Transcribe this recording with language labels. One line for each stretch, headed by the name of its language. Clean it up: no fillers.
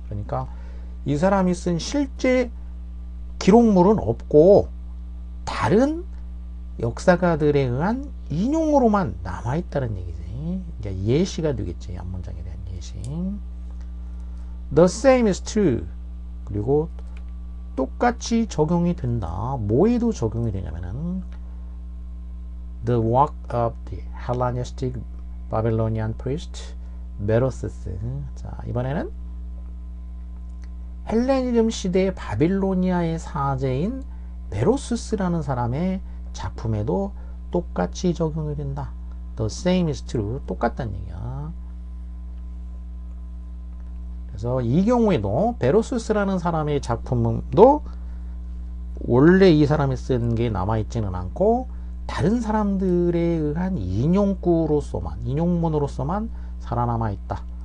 Korean: 그러니까 이 사람이 쓴 실제 기록물은 없고 다른 역사가들에 의한 인용으로만 남아있다는 얘기지. 이제 예시가 되겠지. 앞문장에 대한 예시.
English: The same is true.
Korean: 그리고 똑같이 적용이 된다. 뭐에도 적용이 되냐면은
English: The work of the Hellenistic Babylonian priest Berosus.
Korean: 자, 이번에는 헬레니즘 시대의 바빌로니아의 사제인 베로수스라는 사람의 작품에도 똑같이 적용이 된다.
English: The same is true.
Korean: 똑같다는 얘기야. 그래서 이 경우에도 베로수스라는 사람의 작품도 원래 이 사람이 쓴 게 남아있지는 않고 다른 사람들에 의한 인용문으로서만 살아남아 있다.